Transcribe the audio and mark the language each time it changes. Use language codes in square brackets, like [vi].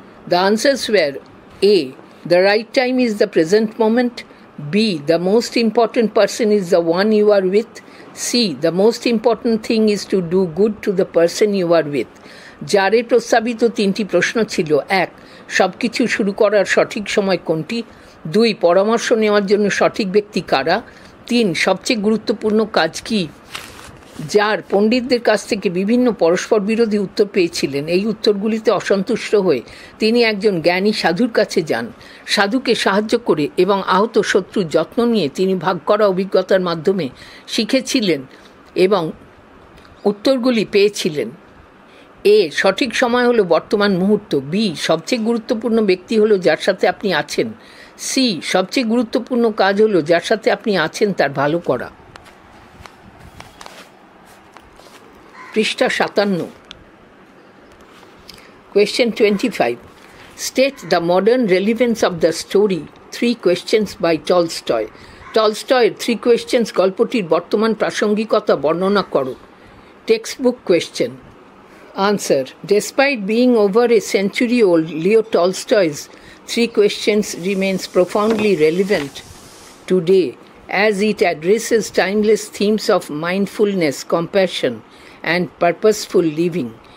[en] The answers were: A. The right time is the present moment. B. The most important person is the one you are with. C. The most important thing is to do good to the person you are with. [bn] জারের প্রস্তাবিত 3টি প্রশ্ন ছিল: 1. সব কিছু শুরু করার সঠিক সময় কোনটি? 2. পরামর্শ নেওয়ার জন্য সঠিক ব্যক্তি কারা? 3. সবচেয়ে গুরুত্বপূর্ণ কাজ কি? যার পণ্ডিতদের কাছ থেকে বিভিন্ন পরস্পর বিরোধী উত্তর পেয়েছিলেন, এই উত্তরগুলিতে অসন্তুষ্ট হয়ে তিনি একজন জ্ঞানী সাধুর কাছে যান। সাধুকে সাহায্য করে এবং আহত শত্রুর যত্ন নিয়ে তিনি ভাগ করা অভিজ্ঞতার মাধ্যমে শিখেছিলেন এবং উত্তরগুলি পেয়েছিলেন। এ. সঠিক সময় হলো বর্তমান মুহূর্ত। বি. সবচেয়ে গুরুত্বপূর্ণ ব্যক্তি হলো যার সাথে আপনি আছেন। সি. সবচেয়ে গুরুত্বপূর্ণ কাজ হলো যার সাথে আপনি আছেন তার ভালো করা। পৃষ্ঠা 57। [en] Question 25. State the modern relevance of the story 3 Questions by Tolstoy. [bn] টলস্টয়ের 3 Questions গল্পটির বর্তমান প্রাসঙ্গিকতা বর্ণনা করো। [en] Textbook question. Answer. Despite being over a century old, Leo Tolstoy's 3 Questions remains profoundly relevant today as it addresses timeless themes of mindfulness, compassion, and purposeful living.